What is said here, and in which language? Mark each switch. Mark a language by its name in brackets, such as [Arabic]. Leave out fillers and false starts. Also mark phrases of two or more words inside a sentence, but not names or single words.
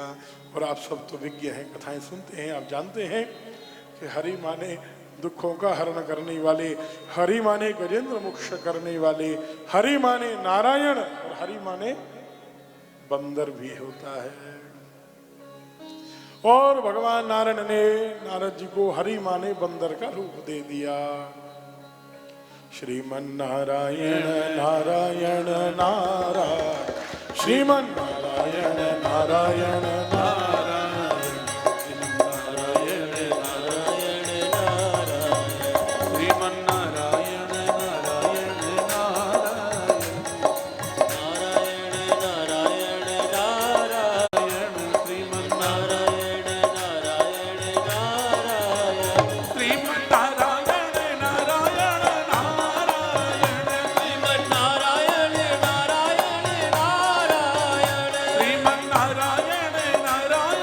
[Hindi] और आप सब तो विज्ञ हैं, कथाएं सुनते हैं, आप जानते हैं कि हरि माने दुखों का हरण करने वाले, हरि माने गजेंद्र मोक्ष करने वाले, हरि माने नारायण, और हरि माने बंदर भी होता है। और भगवान नारायण ने नारद जी को हरि माने बंदर का रूप दे दिया। श्रीमन नारायण नारायण नारायण, श्रीमन नारायण नारायण नारायण, नारायण नारायण नारायण, श्रीमन नारायण नारायण नारायण, नारायण नारायण नारायण, श्रीमन नारायण नारायण नारायण, श्रीमन नारायण नारायण नारायण, श्रीमन नारायण नारायण नारायण, श्रीमन नारायण नारायण